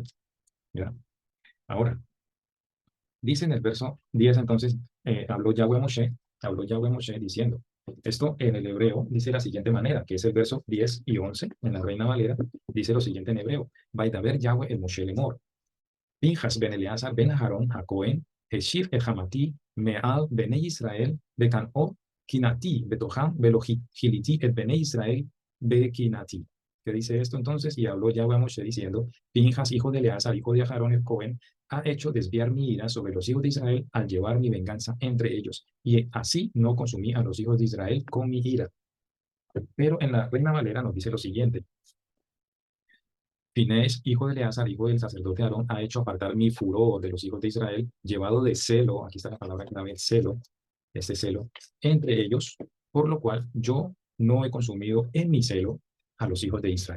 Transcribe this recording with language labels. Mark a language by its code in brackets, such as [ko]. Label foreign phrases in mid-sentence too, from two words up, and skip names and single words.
[es] ¿Ya? Ahora, dice en el verso 10 entonces, habló Yahweh Moshe diciendo, esto en el hebreo dice de la siguiente manera, que es el verso 10 y 11, en la Reina Valera, dice lo siguiente en hebreo, [he] וידבר יהוה אל משה לאמר, פינחס בן אלעזר בן אהרן הכהן השיב את חמתי מעל בני ישראל בקנאו קנאתי בתוכם ולא כליתי את בני ישראל בקנאתי. [es] ¿Qué dice esto entonces? Y habló Yahweh a Moshe diciendo, Pinjas, hijo de Eleazar, hijo de Aarón el Cohen, ha hecho desviar mi ira sobre los hijos de Israel al llevar mi venganza entre ellos. Y así no consumí a los hijos de Israel con mi ira. Pero en la Reina Valera nos dice lo siguiente, Finés, hijo de Eleazar, hijo del sacerdote Aarón, ha hecho apartar mi furor de los hijos de Israel, llevado de celo, aquí está la palabra clave, celo, este celo, entre ellos, por lo cual yo no he consumido en mi celo a los hijos de Israel.